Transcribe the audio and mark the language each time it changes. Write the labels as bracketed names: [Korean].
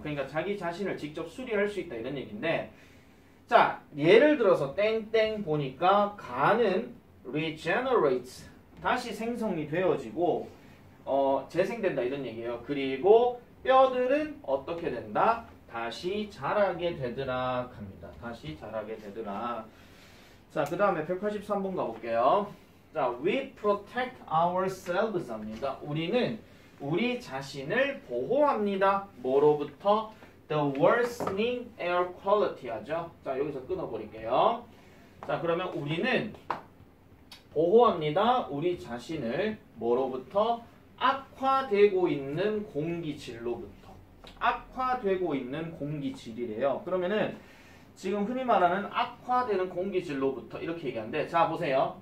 [Korean] 그러니까 자기 자신을 직접 수리할 수 있다 이런 얘기인데, 자 예를 들어서 땡땡 보니까 간은 regenerates, 다시 생성이 되어지고 재생된다 이런 얘기예요. 그리고 뼈들은 어떻게 된다? 다시 자라게 되더라 합니다. 다시 자라게 되더라. 자, 그 다음에 183번 가볼게요. [English] 자, we protect ourselves [Korean] 합니다. 우리는 우리 자신을 보호합니다. 뭐로부터? [English] The worsening air quality [Korean] 하죠. 자, 여기서 끊어버릴게요. 자, 그러면 우리는 보호합니다. 우리 자신을 뭐로부터? 악화되고 있는 공기질로부터. 악화되고 있는 공기질이래요. 그러면은 지금 흔히 말하는 악화되는 공기질로부터 이렇게 얘기하는데, 자 보세요.